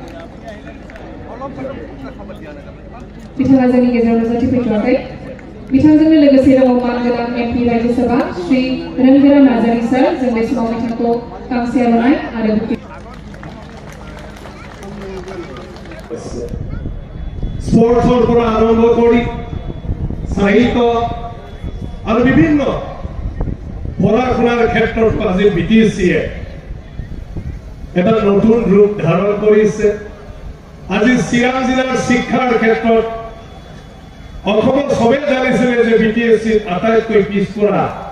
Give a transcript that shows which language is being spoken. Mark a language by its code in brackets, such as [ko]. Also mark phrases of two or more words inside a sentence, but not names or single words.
[brx] बिथाङा जोंनि गेजेराव नुजाथिफैथ'वाखै बिथांजोंनो लोगोसे दङ मानगोनां एमपि राज्यसभा श्री रंगोरा नार्जारी सार जों बे समाव बिथांखौ गांसे आर'नाइ आरो [as] स्पर्ट्सर পৰা আৰম্ভ কৰি সাহিত্য আৰু বিভিন্ন পঢ়া-শুনাৰ ক্ষেত্ৰত আজি বিটিচিয়ে এটা নতুন ৰূপ ধাৰণ কৰিছে আজি চিৰাং জিলাৰ শিক্ষাৰ ক্ষেত্ৰত অসমত সবে জানিছিলে যে বিটিএসি আটাইতকৈ পিছপৰা